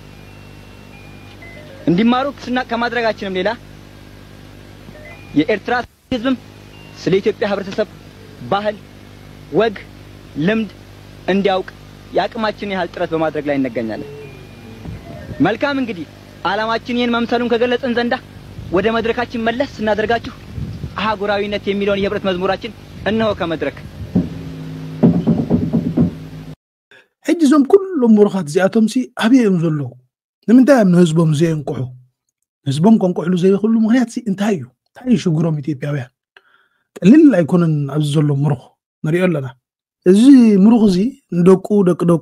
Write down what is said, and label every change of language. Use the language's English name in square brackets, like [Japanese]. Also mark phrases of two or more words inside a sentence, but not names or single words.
[Amharic] እንዲማሩ ከማድረጋችንም ሌላ የኤርትራ ህዝብም ስለ ኢትዮጵያ ህብረተሰብ ባህል፣ ወግ፣ ልምድ እንዲያውቅ የአቅማችንን ያህል ጥረት በማድረግ ላይ እንገኛለን። መልካም እንግዲህ ዓላማችን ይህን መምሰሉን ከገለጽን ዘንዳ ወደ መድረካችን መለስ ስናደርጋችሁ አህጉራዊነት የሚለውን የህብረት መዝሙራችን እነሆ ከመድረክ [Tigrinya] ሕጅዞም ኩሎም ሙሩኻት እዚኣቶም ሲ ኣብዮም ዘለዉ ንምንታይ ኣብ ንህዝቦም ዘየንቁሑ ህዝቦም ከንቁሕሉ ዘይኽእሉ ምክንያት ሲ እንታይ እዩ እንታይ እዩ ሽግሮም ኢትዮጵያውያን ቀሊል ኣይኮነን ኣብዚ ዘሎ ሙሩኽ ንሪኦ ኣለና እዚ ሙሩኽ እዚ ንደቁ ደቂ